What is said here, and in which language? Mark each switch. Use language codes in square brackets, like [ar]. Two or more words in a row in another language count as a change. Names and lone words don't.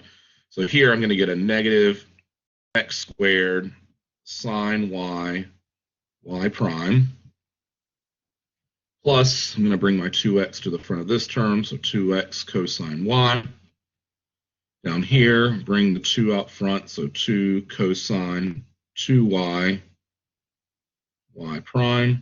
[en] So here I'm going to get a negative x squared sine y, y prime, plus I'm going to bring my 2x to the front of this term, so 2x cosine y. Down here, bring the 2 out front, so 2 cosine 2y, y prime.